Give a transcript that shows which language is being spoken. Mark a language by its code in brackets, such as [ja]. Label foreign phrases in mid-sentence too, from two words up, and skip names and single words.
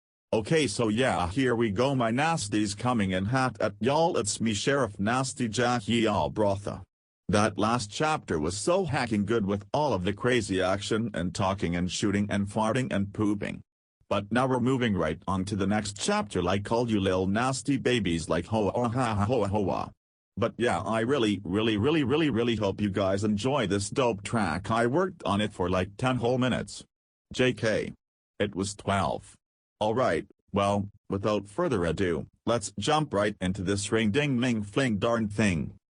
[en] Okay, so yeah, here we go, my nasty's coming in hot at y'all. It's me, Sheriff Nasty Jack, y'all brotha. That last chapter was so hacking good with all of the crazy action and talking and shooting and farting and pooping. But now we're moving right on to the next chapter, like all you little nasty babies, like hoa ha ha hoa hoa. But yeah, I really hope you guys enjoy this dope track. I worked on it for like 10 whole minutes. JK. It was 12. Alright, well, without further ado, let's jump right into this ring ding ming fling darn thing.